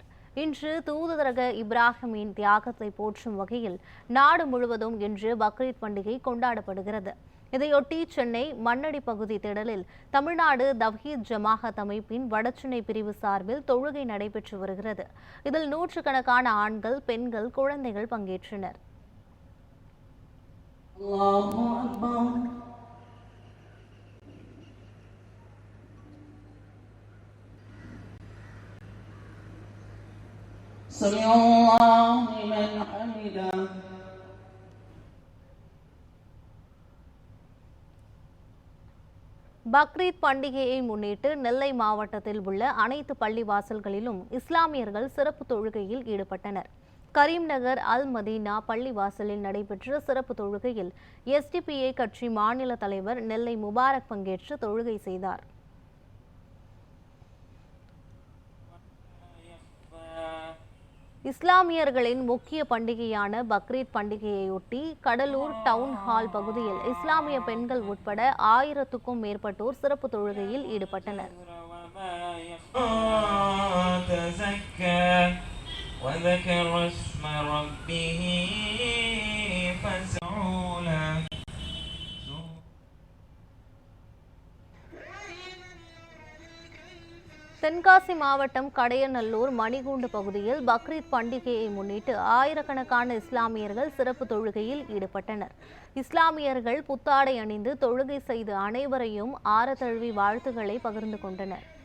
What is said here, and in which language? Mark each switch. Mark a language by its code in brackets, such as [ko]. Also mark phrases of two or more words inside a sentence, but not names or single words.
[ta] இன்று தூதரக இப்ராஹிமின் தியாகத்தை போற்றும் வகையில் நாடு முழுவதும் இன்று பக்ரீத் பண்டிகை கொண்டாடப்படுகிறது. இதையொட்டி சென்னை மண்ணடி பகுதி திடலில் தமிழ்நாடு தவ்ஹீத் ஜமாஅத் அமைப்பின் வடசென்னை பிரிவு சார்பில் தொழுகை நடைபெற்று வருகிறது. இதில் நூற்றுக்கணக்கான ஆண்கள், பெண்கள், குழந்தைகள் பங்கேற்றனர். [ar] الله أكبر سمع الله لمن حمده [ta] பக்ரீத் பண்டிகையை முன்னிட்டு நெல்லை மாவட்டத்தில் உள்ள அனைத்து பள்ளி வாசல்களிலும் இஸ்லாமியர்கள் சிறப்பு தொழுகையில் ஈடுபட்டனர். கரீம்நகர் அல் மதீனா பள்ளி வாசலில் நடைபெற்ற சிறப்பு தொழுகையில் எஸ்டிபிஐ கட்சி மாநில தலைவர் நெல்லை முபாரக் பங்கேற்று தொழுகை செய்தார். இஸ்லாமியர்களின் முக்கிய பண்டிகையான பக்ரீத் பண்டிகையையொட்டி கடலூர் டவுன் ஹால் பகுதியில் இஸ்லாமிய பெண்கள் உட்பட 1000க்கும் மேற்பட்டோர் சிறப்பு தொழுகையில் ஈடுபட்டனர். [ar] وذكر اسم ربه فسعولا. [ta] தென்காசி மாவட்டம் கடையநல்லூர் மணிகூண்டு பகுதியில் பக்ரீத் பண்டிகையை முன்னிட்டு ஆயிரக்கணக்கான இஸ்லாமியர்கள் சிறப்பு தொழுகையில் ஈடுபட்டனர். இஸ்லாமியர்கள் புத்தாடை அணிந்து தொழுகை செய்து அனைவரையும் ஆரத்தழுவி வாழ்த்துக்களை பகிர்ந்து கொண்டனர்.